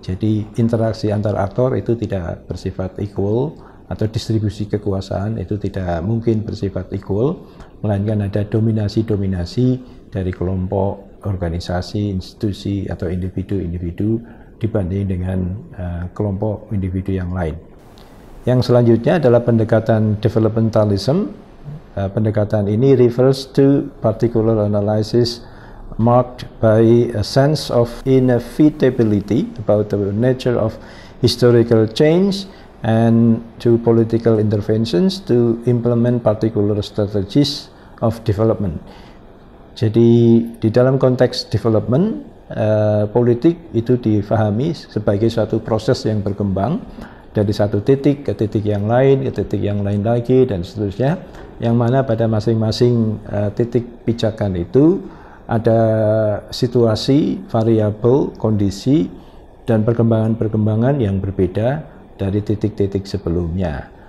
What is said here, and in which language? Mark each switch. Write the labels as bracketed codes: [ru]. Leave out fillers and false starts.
[id] Jadi interaksi antar aktor itu tidak bersifat equal, atau distribusi kekuasaan itu tidak mungkin bersifat equal, melainkan ada dominasi-dominasi dari kelompok, organisasi, institusi atau individu-individu dibanding dengan kelompok individu yang lain. Yang selanjutnya adalah pendekatan developmentalism. Pendekatan ini [en] refers to particular analysis marked by a sense of inevitability about the nature of historical change and to political interventions to implement particular strategies of development. [id] Jadi di dalam konteks development, politik itu difahami sebagai suatu proses yang berkembang dari satu titik ke titik yang lain, ke titik yang lain lagi, dan seterusnya, yang mana pada masing-masing titik pijakan itu ada situasi, variabel, kondisi, dan perkembangan-perkembangan yang berbeda dari titik-titik sebelumnya.